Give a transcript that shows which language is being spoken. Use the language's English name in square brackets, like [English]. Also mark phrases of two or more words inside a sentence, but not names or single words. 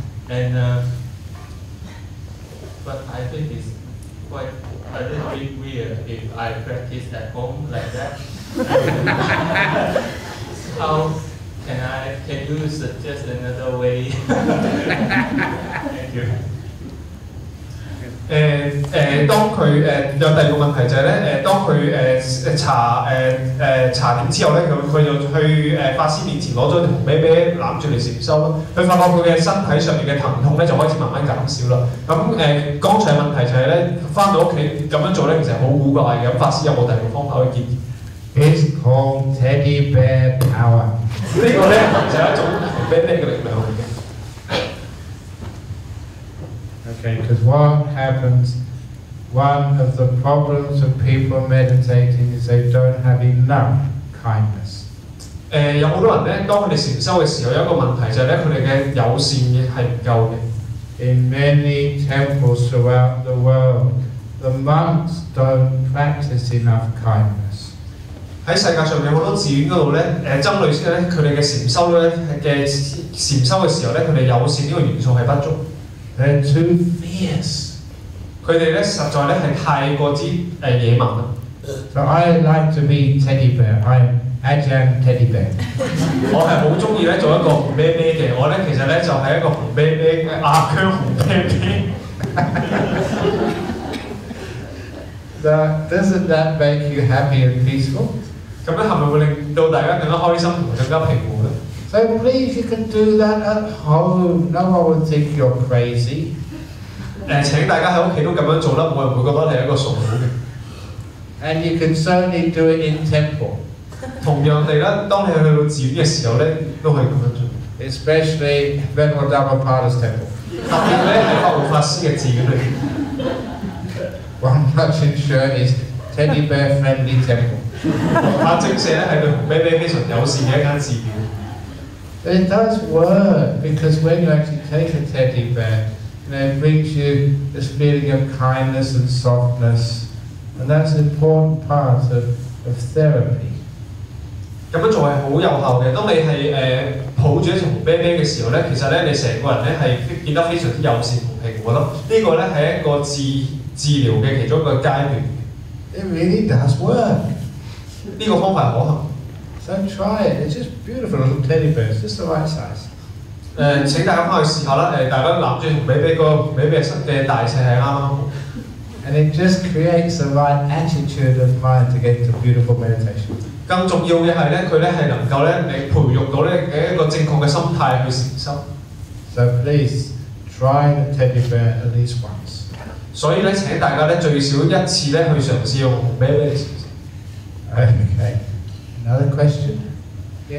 [English] And but I think it's quite a little bit weird if I practice at home like that. Can you suggest another way? Thank you. [Cantonese] 當佢有第二個問題就係咧當佢查點之後咧，佢就去法師面前攞咗條紅啤啤攬住嚟禪修咯。佢發覺佢嘅身體上面嘅疼痛咧就開始慢慢減少啦。咁剛才問題就係咧，翻到屋企咁樣做咧，其實好古怪嘅。咁法師有冇第二個方法去建議 [English] ？It's called teddy bear power. [Cantonese] 呢個咧就係一種紅啤啤嘅力量嚟嘅。 [English] Okay, because what happens, one of the problems of people meditating is they don't have enough kindness. [Cantonese] 有好多人咧，當佢哋禪修嘅時候，有一個問題就係咧，佢哋嘅友善嘅係唔夠嘅。 [English] In many temples throughout the world, the monks don't practice enough kindness. [Cantonese] 喺世界上面好多寺院嗰度咧，僧侶先咧，佢哋嘅禪修咧嘅禪修嘅時候咧，佢哋友善呢個元素係不足。 [English] They're too fierce. [Cantonese] 佢哋咧實在咧係太過之野蠻啦。 [English] So I like to be teddy bear. I'm Ajahn teddy bear. [Cantonese] 我係好中意咧做一個紅啤啤嘅，我咧其實咧就係一個紅啤啤嘅阿姜紅啤啤。 [English] Doesn't that make you happy and peaceful? [Cantonese] 咁樣係咪會令到大家更加開心同更加平和咧？ [English] So please, you can do that at home. No one will think you're crazy. [Cantonese] 請大家喺屋企都咁樣做啦，冇人會覺得你係一個傻佬嘅。 [English] And you can certainly do it in temple. [Cantonese] 同樣地啦，當你去到寺院嘅時候咧，都可以咁樣做。 [English] Especially Venerable Dharmapada's temple. [Cantonese] 特別咧係法護法師嘅寺院裏邊。 [English] Wang Fat Ching She is teddy bear friendly temple. [Cantonese] 法精舍咧係對紅啤啤非常友善嘅一間寺院。 [English] It does work because when you actually take a teddy bear, it brings you this feeling of kindness and softness, and that's an important part of therapy. [Cantonese] 咁樣做係好有效嘅。當你係抱住一條紅啤啤嘅時候咧，其實咧你成個人咧係變得非常之友善同平和咯。呢個咧係一個治療嘅其中一個階段。 [English] It really does work. [Cantonese] 呢個方法係可行。 [English] So try it. It's just beautiful little teddy bears, just the right size. [Cantonese] 請大家翻去試下啦。大家攬住紅啤啤個紅啤啤嘅大細係啱啱好。 [English] And it just creates the right attitude of mind to get into beautiful meditation. [Cantonese] 更重要嘅係咧，佢咧係能夠咧，你培育到咧嘅一個正確嘅心態去禪修。 [English] So please try the teddy bear at least once. [Cantonese] 所以咧，請大家咧最少一次咧去嘗試用紅啤啤嚟禪修。 [English] Okay. Another question? Yeah.